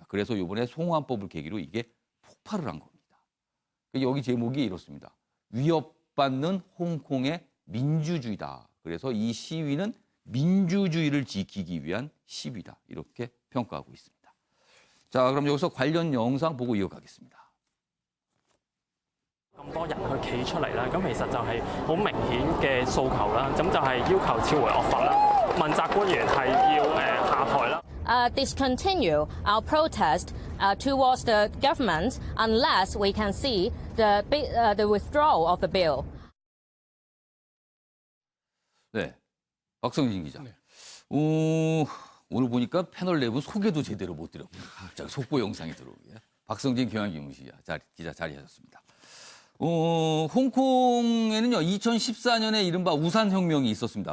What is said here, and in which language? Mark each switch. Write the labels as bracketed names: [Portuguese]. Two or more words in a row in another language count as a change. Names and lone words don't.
[Korean] 그래서 이번에 송환법을 계기로 이게 폭발을 한 겁니다. 여기 제목이 이렇습니다. 위협받는 홍콩의 민주주의다. 그래서 이 시위는 민주주의를 지키기 위한 시위다. 이렇게 평가하고 있습니다. 자, 그럼 여기서 관련 영상 보고 이어가겠습니다. [Cantonese] 咁多人去企出嚟啦，咁其實就係好明顯嘅訴求啦，咁就係要求撤回惡法啦，問責官員係要下台啦。 [English] Discontinue our protest towards the government unless we can see the withdrawal of the bill. [Korean] 네, 박성진 기자. 네. 오늘 보니까 패널 내부 소개도 제대로 못 드렸고요. 갑자기 속보 영상이 들어오게. 박성진 기자 자리하셨습니다. 홍콩에는요, 2014년에 이른바 우산혁명이 있었습니다.